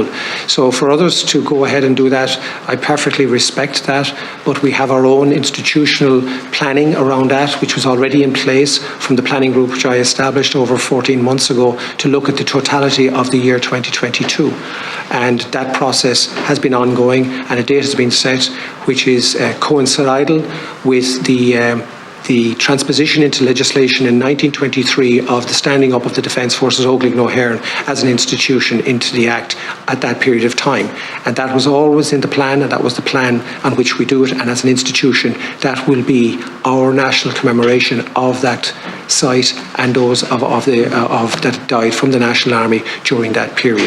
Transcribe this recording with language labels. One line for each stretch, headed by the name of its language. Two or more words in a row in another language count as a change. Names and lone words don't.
English: So for others to go ahead and do that, I perfectly respect that, but we have our own institutional planning around that, which was already in place from the planning group which I established over 14 months ago to look at the totality of the year 2022. And that process has been ongoing, and a date has been set which is coincidental with the transposition into legislation in 1923 of the standing up of the Defence Forces Oireachtas na hÉireann as an institution into the Act at that period of time. And that was always in the plan, and that was the plan on which we do it. And as an institution, that will be our national commemoration of that site and those that died from the National Army during that period.